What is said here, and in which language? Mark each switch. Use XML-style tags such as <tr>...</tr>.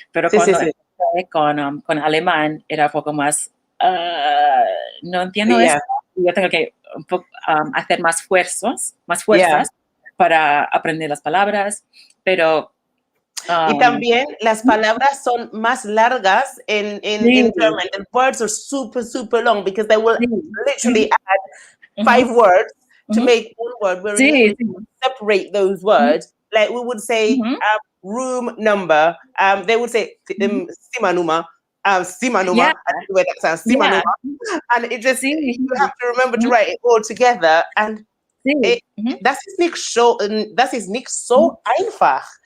<es>Pero cuando empecé con alemán, era un poco más, no entiendo esto. Yo tengo que hacer más fuerzas para aprender las palabras, pero... y también las palabras son más largas</es> <en>in German. The words are super, super long because they will literally add 5 words to make one word. Where we separate those words. Like we would say room number. They would say simanuma. Simanuma. I don't know where that sounds. Simanuma. And it just, you have to remember to write it all together. And</en> <de>das ist nicht so einfach.</de>